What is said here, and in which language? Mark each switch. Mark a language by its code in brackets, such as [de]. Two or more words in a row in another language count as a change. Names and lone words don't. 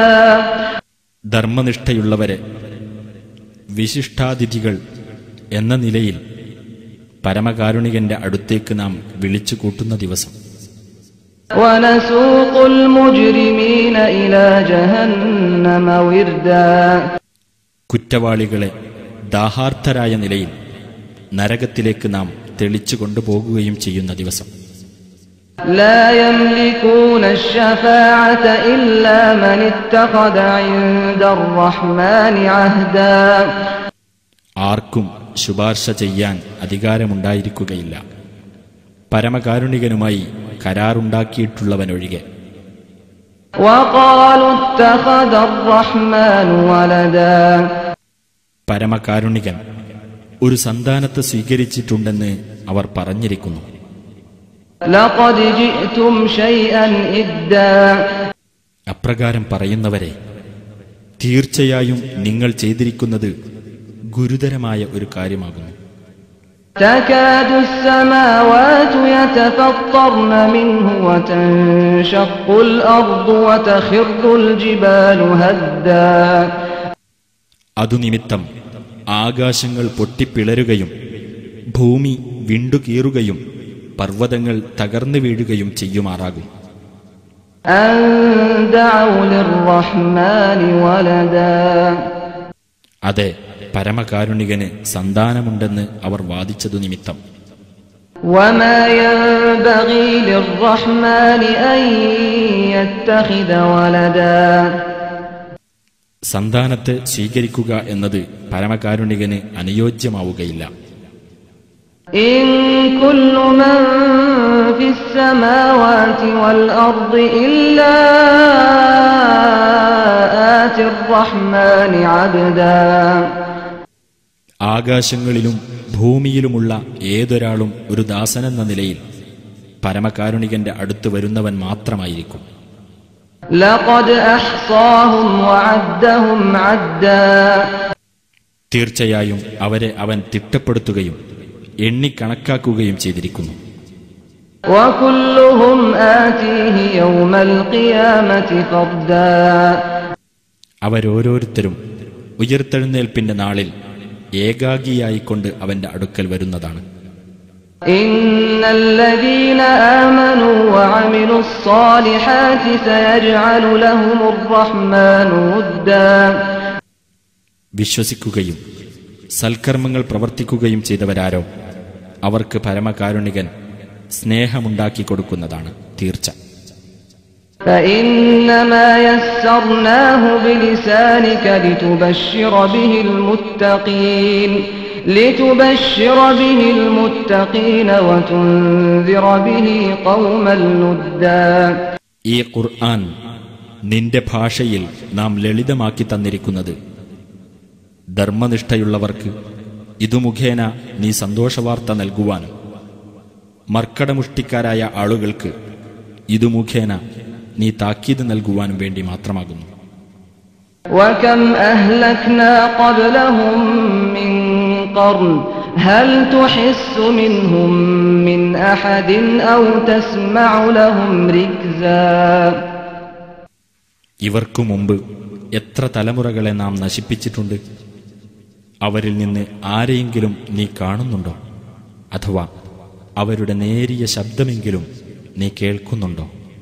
[ml] ധർമ്മനിഷ്ഠയുള്ളവരെ വിശിഷ്ടാതിഥികൾ എന്ന നിലയിൽ പരമകാരുണികന്റെ അടുത്തേക്ക് നാം വിളിച്ചു കൂട്ടുന്ന ദിവസം. [ar] ونسوق المجرمين إلى جهنم وردا. [ml] കുറ്റവാളികളെ ദാഹാർത്ഥരായ നിലയിൽ നരകത്തിലേക്ക് നാം തെളിച്ചു കൊണ്ടുപോകുകയും ചെയ്യുന്ന ദിവസം. [ar] لا يملكون الشفاعة إلا من اتخذ عند الرحمن عهدا. [ml] ആർക്കും ശുപാർശ ചെയ്യാൻ അധികാരമുണ്ടായിരിക്കുകയില്ല, പരമകാരുണികനുമായി കരാറുണ്ടാക്കിയിട്ടുള്ളവനൊഴികെ. [ar] وقالوا اتخذ الرحمن ولدا. [ml] പരമകാരുണികൻ ഒരു സന്താനത്തെ സ്വീകരിച്ചിട്ടുണ്ടെന്ന് അവർ പറഞ്ഞിരിക്കുന്നു. [ar] لقد جئتم شيئا إدا. [ml] അപ്രകാരം പറയുന്നവരെ, തീർച്ചയായും നിങ്ങൾ ചെയ്തിരിക്കുന്നത് ഗുരുതരമായ ഒരു കാര്യമാകുന്നു. [ar] تكاد السماوات يتفطرن منه وتنشق الأرض وتخر الجبال هدا. [ml] അതുനിമിത്തം ആകാശങ്ങൾ പൊട്ടിപ്പിളരുകയും ഭൂമി വിണ്ടുകീറുകയും പർവ്വതങ്ങൾ തകർന്നു വീഴുകയും ചെയ്യുമാറാകും. [ar] أن دعوا للرحمن ولدا. [ml] അതെ, പരമകാരുണികന് സന്താനമുണ്ടെന്ന് അവർ വാദിച്ചതു നിമിത്തം. [ar] وما ينبغي للرحمن أن يتخذ ولدا. [ml] സന്താനത്തെ സ്വീകരിക്കുക എന്നത് പരമകാരുണികന് അനുയോജ്യമാവുകയില്ല. [ar] إن كل من في السماوات والأرض إلا آتي الرحمن عبدا. [ml] ആകാശങ്ങളിലും ഭൂമിയിലുമുള്ള ഏതൊരാളും ഒരു ദാസനെന്ന നിലയിൽ പരമകാരുണികന്റെ അടുത്ത് വരുന്നവൻ മാത്രമായിരിക്കും. [ar] لقد أحصاهم وعدهم عدا. [ml] തീർച്ചയായും അവരെ അവൻ തിട്ടപ്പെടുത്തുകയും എണ്ണിക്കണക്കാക്കുകയും ചെയ്തിരിക്കുന്നു. [ar] وكلهم آتيه يوم القيامة فردا. [ml] അവരോരോരുത്തരും ഉയർത്തെഴുന്നേൽപ്പിന്റെ നാളിൽ ഏകാഗിയായിക്കൊണ്ട് അവന്റെ അടുക്കൽ വരുന്നതാണ്. [ar] إن الذين آمنوا وعملوا الصالحات سيجعل لهم الرحمن ودا. [ml] വിശ്വസിക്കുകയും സൽക്കർമ്മങ്ങൾ പ്രവർത്തിക്കുകയും ചെയ്തവരാരോ അവർക്ക് പരമകാരുണികൻ സ്നേഹമുണ്ടാക്കി കൊടുക്കുന്നതാണ് തീർച്ച. [ar] فإنما يسرناه بلسانك لتبشر به المتقين وتنذر به قوما لدا. [ml] ഈ ഖുർആൻ നിന്റെ ഭാഷയിൽ നാം ലളിതമാക്കി തന്നിരിക്കുന്നത് ധർമ്മനിഷ്ഠയുള്ളവർക്ക് ഇതു മുഖേന നീ സന്തോഷവാർത്ത നൽകുവാനും മർക്കടമുഷ്ടിക്കാരായ ആളുകൾക്ക് ഇതു മുഖേന നീ താക്കീത് നൽകുവാനും വേണ്ടി മാത്രമാകുന്നു. [ar] وكم أهلكنا قبلهم من قرن هل تحس منهم من أحد أو تسمع لهم ركزا. [ml] ഇവർക്കു മുമ്പ് എത്ര തലമുറകളെ നാം നശിപ്പിച്ചിട്ടുണ്ട്. അവരിൽ നിന്ന് ആരെയെങ്കിലും നീ കാണുന്നുണ്ടോ? അഥവാ അവരുടെ നേരിയ ശബ്ദമെങ്കിലും നീ കേൾക്കുന്നുണ്ടോ?